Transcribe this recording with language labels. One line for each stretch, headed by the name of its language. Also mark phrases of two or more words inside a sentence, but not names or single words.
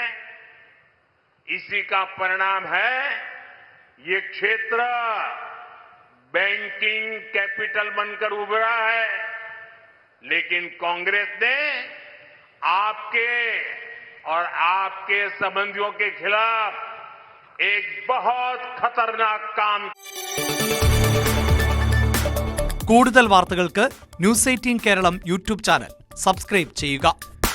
Hindi: इसी का परिणाम है ये क्षेत्र बैंकिंग कैपिटल बनकर उभरा है। लेकिन कांग्रेस ने आपके और आपके संबंधियों के खिलाफ एक बहुत खतरनाक काम।
Malayalam: കൂടുതൽ വാർത്തകൾക്ക് ന്യൂസ് 18 കേരളം യൂട്യൂബ് ചാനൽ സബ്സ്ക്രൈബ് ചെയ്യുക.